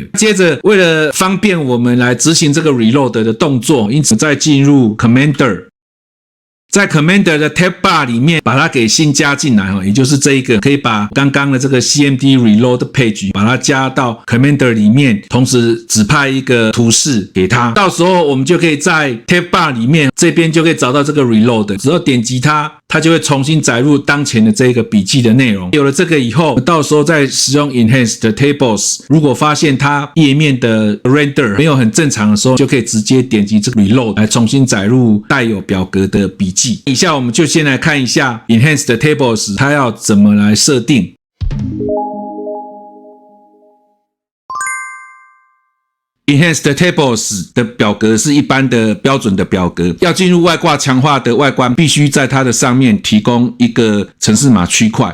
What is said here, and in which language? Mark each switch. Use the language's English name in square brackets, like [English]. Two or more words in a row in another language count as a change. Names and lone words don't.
[Chinese] 接着，為了方便我們來執行這個 Reload 的動作，因此再進入 Commander。在 Commander 的 [English] Tab Bar [Chinese] 裡面把它給新加進來，也就是這一個可以把剛剛的這個 [English] CMD Reload Page [Chinese] 把它加到 Commander 裡面，同時指派一個圖示給它。到時候我們就可以在 [English] Tab Bar [Chinese] 裡面這邊就可以找到這個 Reload， 只要點擊它，它就會重新載入當前的這個筆記的內容。有了這個以後，到時候再使用 Enhanced Tables，如果發現它頁面的 Render 沒有很正常的時候，就可以直接點擊這個 Reload 來重新載入帶有表格的筆記。以下我們就先來看一下 Enhanced Tables 它要怎麼來設定。Enhanced Tables 的表格是一般的標準的表格，要進入外掛強化的外觀，必須在它的上面提供一個程式碼區塊。